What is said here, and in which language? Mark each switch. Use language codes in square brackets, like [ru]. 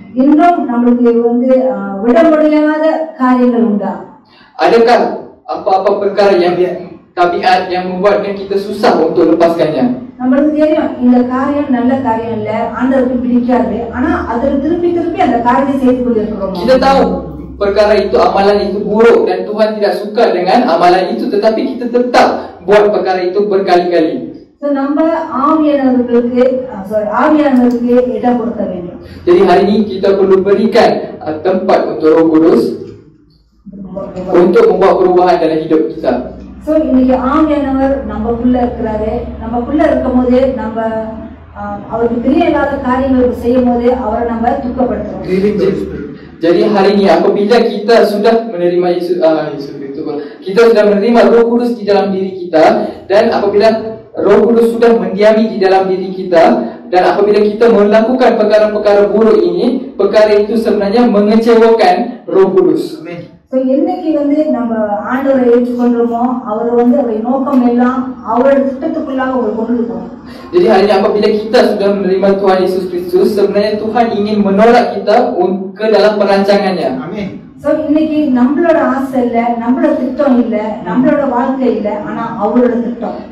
[ta] இன்னும் நம்மளுக்கு வந்து விட முடியாத காரியங்கள் உண்டா? [ms] Adakah apa-apa perkara yang tabiat yang membuatkan kita susah untuk lepaskannya? [ta] நம்மளுக்கு தெரியும் இந்த காரியம் நல்ல காரியம் இல்ல, ஆண்டவருக்கு பிடிக்காது, ஆனா அதில் திருப்பி அந்த காரியத்தை செய்து கொண்டிருக்கிறோம். [ms] Kita tahu perkara itu, amalan itu buruk dan Tuhan tidak suka dengan amalan itu, tetapi kita tetap buat perkara itu berkali-kali. [ta] நம்ம ஆவியானவருக்கு இடம் கொடுக்க வேண்டும். [ms] Jadi hari ini kita perlu berikan tempat untuk Roh Kudus. untuk membuat perubahan dalam hidup kita. [ta] So இன்னைக்கு ஆவியானவர் நமக்குள்ள இருக்கிறாரு. நமக்குள்ள இருக்கும்போது நம்ம அவருக்கு பிரியம் இல்லாத காரியங்களுக்கு செய்யும் போது அவரை நம்ம துக்கப்படுத்துறோம். [en] Grieving the Spirit. [ms] Jadi hari ini apabila kita sudah menerima Yesus, kita sudah menerima Roh Kudus di dalam diri kita, dan apabila Roh Kudus sudah mendiami di dalam diri kita, dan apabila kita melakukan perkara-perkara buruk ini, perkara itu sebenarnya mengecewakan Roh Kudus. Amen. [ta] So என்னைக்கு நம்ம ஆண்டவரை ஏற்றுக்கொண்டோமோ அவர் அவருடைய நோக்கம் எல்லாம் அவருடைய திட்டத்துக்குள்ளாக ஒரு கொண்டு போகும். [ms] Jadi hari ini apabila kita sudah menerima Tuhan Yesus Kristus, sebenarnya Tuhan ingin menolak kita ke dalam perancangannya. Amen. [ta] So இன்னைக்கு நம்மளோட ஆசை இல்ல, நம்மளோட திட்டம் இல்ல, நம்மளோட வாழ்க்கை இல்ல, ஆனா அவரோட திட்டம்.